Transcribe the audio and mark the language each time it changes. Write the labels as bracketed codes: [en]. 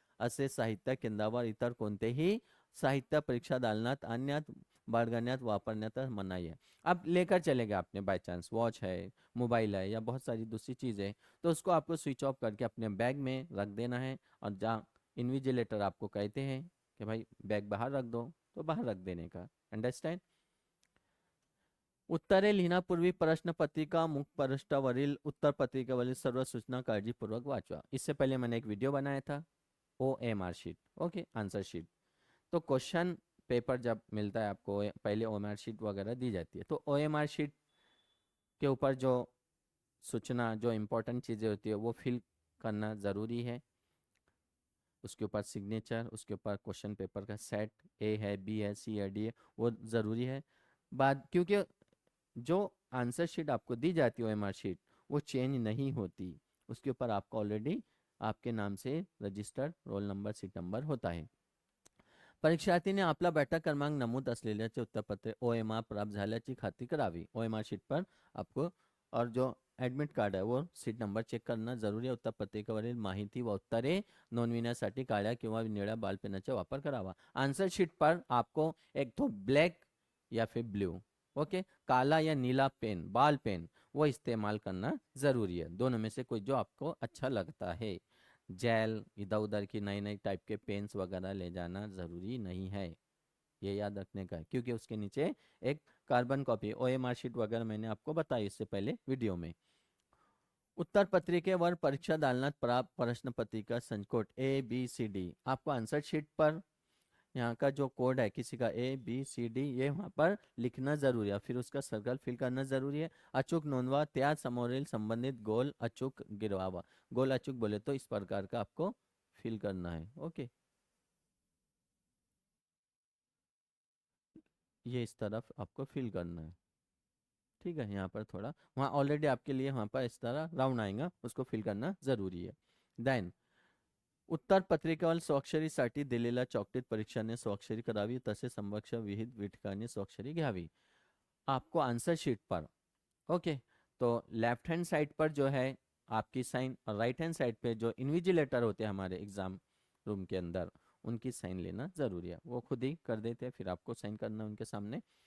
[mr] असे साहित्य केंद्रावर इतर कोणतेही साहित्य परीक्षा दालनात आणण्यात, बाळगण्यात, वापरण्यात मनाई है। [hi] अब लेकर चले गए आपने बाय चांस, वॉच है, मोबाइल है या बहुत सारी दूसरी चीज़ें हैं, तो उसको आपको स्विच ऑफ करके अपने बैग में रख देना है। और जहाँ इन्विजिलेटर आपको कहते हैं कि भाई बैग बाहर रख दो, तो बाहर रख देने का। [en] Understand. [mr] उत्तरे लिहिण्यापूर्वी प्रश्नपत्रिका मुखपृष्ठावरील उत्तरपत्रिकेवरील सर्व सूचना काळजीपूर्वक वाचवा। [hi] इससे पहले मैंने एक वीडियो बनाया था, OMR sheet, okay, answer sheet. तो क्वेश्चन पेपर जब मिलता है आपको, पहले OMR शीट वगैरह दी जाती है, तो OMR शीट के ऊपर जो सूचना, जो इम्पोर्टेंट चीज़ें होती है वो फिल करना ज़रूरी है। उसके ऊपर सिग्नेचर, उसके ऊपर क्वेश्चन पेपर का सेट, A है, B है, C है, D है, वो ज़रूरी है। बाद क्योंकि जो आंसर शीट आपको दी जाती है OMR शीट, वो चेंज नहीं होती, उसके ऊपर आपका ऑलरेडी आपके नाम से registered roll number, seat number होता है। [mr] परीक्षार्थीने आपला बैठक क्रमांक नमूद असलेल्याचे उत्तरपत्रे OMR प्राप्त झाल्याची खात्री करावी। [hi] OMR शीट पर आपको और जो ॲडमिट कार्ड आहे वो सीट नंबर [mr] चेक करणं जरुरी आहे। उत्तरपत्रिकेवरील माहिती व उत्तरे नोंदविण्यासाठी काळ्या किंवा निळ्या बॉलपेनचा वापर करावा। [hi] आंसर शीट पर आपको एक तो ब्लैक या फिर ब्लू, ओके, काला या नीला पेन, बॉल पेन, वो इस्तेमाल करना ज़रूरी है। दोनों में से कोई जो आपको अच्छा लगता है। जेल, इधर उधर की नई नई टाइप के पेन्स वगैरह ले जाना ज़रूरी नहीं है, ये याद रखने का है, क्योंकि उसके नीचे एक कार्बन कॉपी OMR शीट वगैरह मैंने आपको बताई इससे पहले वीडियो में। [mr] उत्तर पत्रिकेवर परीक्षा दालनात प्राप्त प्रश्न पत्रिका संचकोट ABCD, [hi] आपको आंसर शीट पर यहाँ का जो कोड है किसी का ABCD ये वहाँ पर लिखना जरूरी है, फिर उसका सर्कल फिल करना जरूरी है। [mr] अचूक नोंदवा, त्या समोरील संबंधित गोल अचूक गिरवावा। [hi] गोल अचूक बोले तो इस प्रकार का आपको फिल करना है, ओके, ये इस तरफ आपको फिल करना है। ठीक है, यहाँ पर थोड़ा वहाँ ऑलरेडी आपके लिए वहाँ पर इस तरह राउंड आएगा, उसको फिल करना जरूरी है। [mr] देन उत्तर पत्रिकेवर स्वाक्षरीसाठी दिलेल्या चॉकलेट परीक्षाने स्वाक्षरी करावी, तसे समक्ष विहित ठिकाणी स्वाक्षरी घ्यावी। [hi] आपको आंसर शीट पर, ओके, तो लेफ्ट हैंड साइड पर जो है आपकी साइन और राइट हैंड साइड पे जो इन्विजिलेटर होते हैं हमारे एग्जाम रूम के अंदर, उनकी साइन लेना जरूरी है। वो खुद ही कर देते हैं, फिर आपको साइन करना उनके सामने।